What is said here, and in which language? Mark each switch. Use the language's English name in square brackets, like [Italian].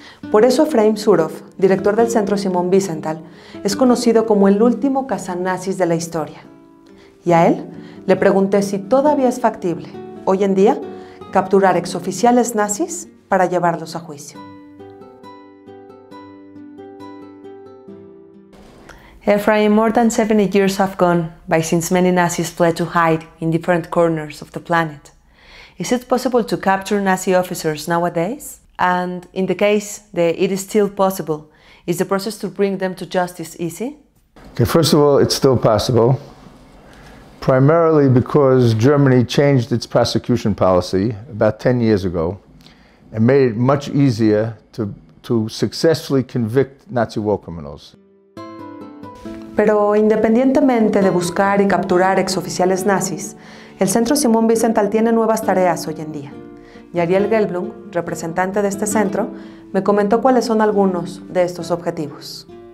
[Spanish] Por eso Efraim Surov, director del Centro Simón Wiesenthal, es conocido como el último cazanazis de la historia. Y a él le pregunté si todavía es factible, hoy en día, capturar exoficiales nazis para llevarlos a juicio. [English] Ephraim, more than 70 years have gone by since many Nazis fled to hide in different corners of the planet. Is it possible to capture Nazi officers nowadays? And in the case that it is still possible, is the process to bring them to justice easy? Okay, first of all, it's still possible, primarily because Germany changed its prosecution policy about 10 years ago and made it much easier to successfully convict Nazi war criminals. [Spanish] Pero independientemente de buscar y capturar exoficiales nazis, el Centro Simón Wiesenthal tiene nuevas tareas hoy en día. Y Ariel Gelblum, representante de este centro, me comentó cuáles son algunos de estos objetivos.